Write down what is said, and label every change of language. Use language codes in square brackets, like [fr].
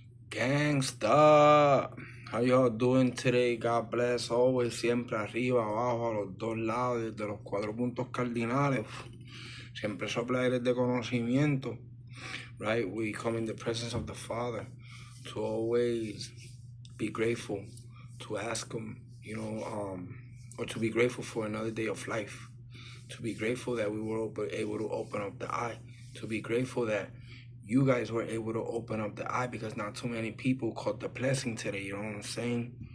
[en] Gangsta, how y'all doing today? God bless, always, [es] siempre arriba, abajo, a los dos lados, desde los 4 puntos cardinales. Siempre sopla aires de conocimiento, [en] right? We come in the presence of the Father to always be grateful, to ask Him, or to be grateful for another day of life, to be grateful that we were able to open up the eye, to be grateful that you guys were able to open up the eye, because not too many people caught the blessing today, you know what I'm saying?